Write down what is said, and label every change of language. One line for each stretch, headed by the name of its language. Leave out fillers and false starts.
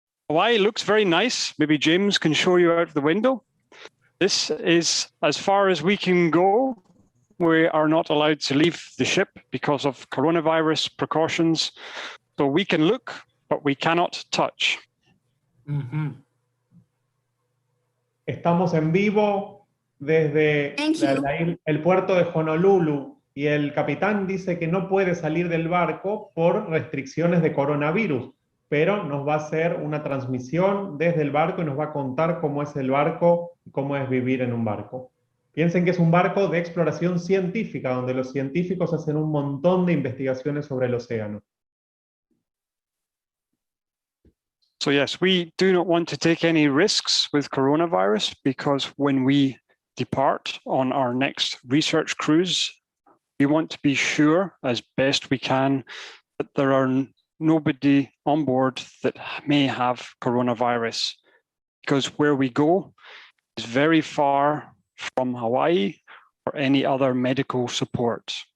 English: Hawaii looks very nice. Maybe James can show you out the window. This is as far as we can go. We are not allowed to leave the ship because of coronavirus precautions. So we can look, but we cannot touch.
Spanish: Estamos en vivo desde el puerto de Honolulu y el capitán dice que no puede salir del barco por restricciones de coronavirus, pero nos va a hacer una transmisión desde el barco y nos va a contar cómo es el barco y cómo es vivir en un barco. Piensen que es un barco de exploración científica, donde los científicos hacen un montón de investigaciones sobre el océano.
English: So yes, we do not want to take any risks with coronavirus because when we depart on our next research cruise, we want to be sure as best we can that there are nobody on board that may have coronavirus, because where we go is very far from Hawaii or any other medical support.